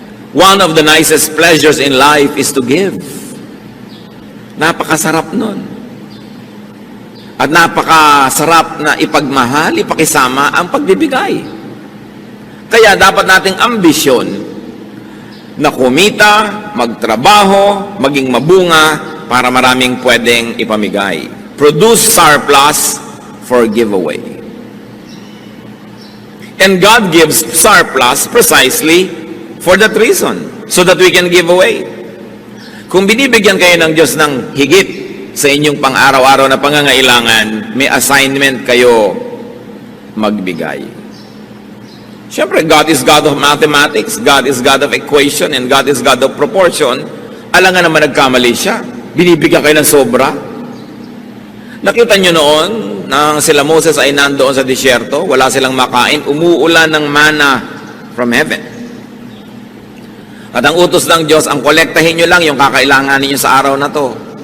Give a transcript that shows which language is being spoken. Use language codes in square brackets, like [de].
[en] One of the nicest pleasures in life is to give. [tl] Napakasarap nun. At napakasarap na ipagmahal, ipakisama ang pagbibigay. Kaya dapat nating ambisyon na kumita, magtrabaho, maging mabunga para maraming pwedeng ipamigay. [en] Produce surplus for giveaway. And God gives surplus precisely for that reason, so that we can give away. [tl] Kung binibigyan kayo ng Diyos ng higit sa inyong pang-araw-araw na pangangailangan, may assignment kayo magbigay. [en] Siyempre, God is God of mathematics, God is God of equation, and God is God of proportion. [tl] Alam nga naman nagkamali siya. Binibigyan kayo ng sobra. Nakita nyo noon, nang sila Moses ay nandoon sa disyerto, wala silang makain, umuulan ng mana [en] from heaven. [tl] At ang utos ng Diyos, ang kolektahin nyo lang yung kakailangan ninyo sa araw na to.